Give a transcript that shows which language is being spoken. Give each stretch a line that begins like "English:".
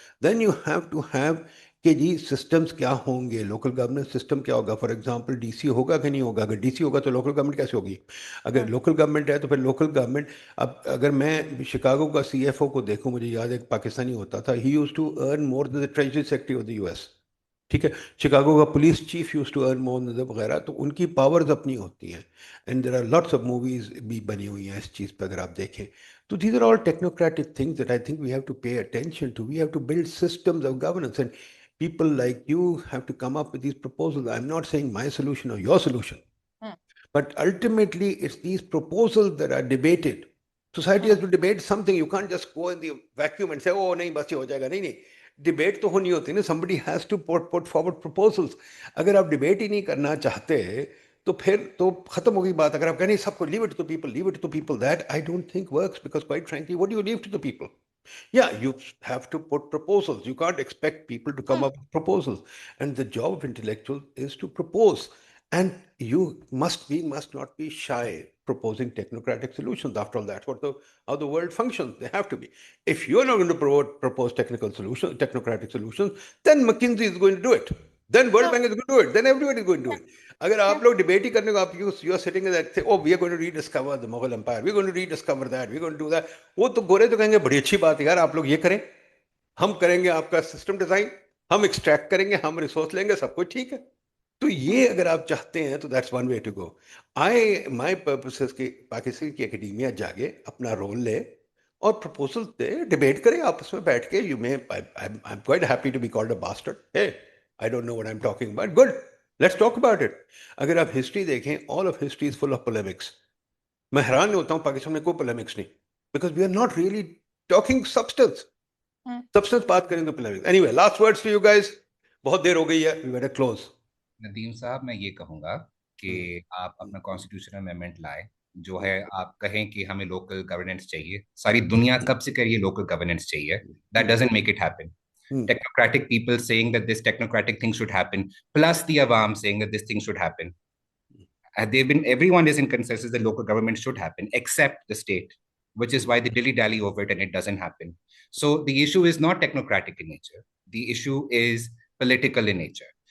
English: Then you have to have
Urdu: کہ جی systems کیا ہوں گے, لوکل گورنمنٹ سسٹم کیا ہوگا. فار ایگزامپل ڈی سی ہوگا کہ نہیں ہوگا؟ اگر ڈی سی ہوگا تو لوکل گورنمنٹ کیسے ہوگی؟ اگر لوکل گورنمنٹ ہے تو پھر لوکل گورنمنٹ. اب اگر میں شکاگو کا سی ایف او کو دیکھوں, مجھے یاد ہے ایک پاکستانی ہوتا تھا,
English: He used to earn more than the treasury secretary of the U S.
Urdu: ٹھیک ہے. شکاگو کا police chief
English: used to earn more than
Urdu: وغیرہ. تو ان کی پاورز اپنی ہوتی ہیں.
English: and there are lots of movies
Urdu: بھی بنی ہوئی ہیں اس چیز پہ اگر آپ دیکھیں تو.
English: These are all technocratic things that I think we have to pay attention to. We have to build systems of governance, and people like you have to come up with these proposals. I'm not saying my solution or your solution, but ultimately it's these proposals that are debated. Society has to debate something. You can't just go in the vacuum and say, oh,
Urdu: nahi, bas ye ho jayega.
English: Nahi, nahi. Debate
Urdu: to honi hoti na.
English: Somebody has to put forward proposals.
Urdu: Agar aap debate hi nahi karna chahte, تو پھر تو ختم ہو گئی بات. اگر آپ کہیں سب کو
English: Leave it to people, leave it to people, that I don't think works, because quite frankly what do you leave to the people? Yeah, you have to put proposals. You can't expect people to come up with proposals. And the job of intellectual is to propose. And you must not be shy proposing technocratic solutions. After all, that's how the world functions. They have to be. If you're not going to propose technocratic solutions, then McKinsey is going to do it. Then World Bank is going to do it. Then everybody is going to do it.
Urdu: اگر آپ لوگ debate ہی کرنے کو, آپ
English: you are sitting that, oh we are going to rediscover the Mughal empire, we are going to rediscover that, we are going to do that,
Urdu: وہ تو گورے تو کہیں گے بڑی اچھی بات ہے یار, آپ لوگ یہ کریں, ہم کریں گے آپ کا سسٹم ڈیزائن, ہم ایکسٹریکٹ کریں گے, ہم ریسورس لیں گے, سب کچھ ٹھیک ہے. تو یہ اگر آپ چاہتے ہیں تو
English: That's one way to go. My purpose is
Urdu: کہ پاکستان کی اکیڈیمیا جاگے, اپنا رول لے اور پروپوزل دے, ڈبیٹ کریں آپس میں بیٹھ کے.
English: You may, I am quite happy to be called a bastard. ہے, I don't know what I'm talking about. Good. Let's talk about it.
Urdu: اگر آپ ہسٹری دیکھیں,
English: all of history is full of polemics.
Urdu: میں حیران ہوتا ہوں پاکستان میں کوئی polemics نہیں,
English: because we are not really talking substance.
Urdu: Substance بات کریں تو polemics.
English: Anyway, last words to you guys.
Urdu: بہت دیر ہو گئی ہے.
English: We better close.
Urdu: ندیم صاحب, میں یہ کہوں گا کہ آپ اپنا کانسٹیٹیوشنل امینڈمنٹ لائیں, جو ہے آپ کہیں کہ ہمیں لوکل گورننس چاہیے. ساری دنیا کب سے کہہ رہی ہے لوکل گورننس چاہیے.
English: That doesn't make it happen. Technocratic people saying that this technocratic thing should happen, plus the Awam saying that this thing should happen. Everyone is in consensus that local government should happen, except the state, which is why they dilly-dally over it and it doesn't happen. So the issue is not technocratic in nature. The issue is political in nature.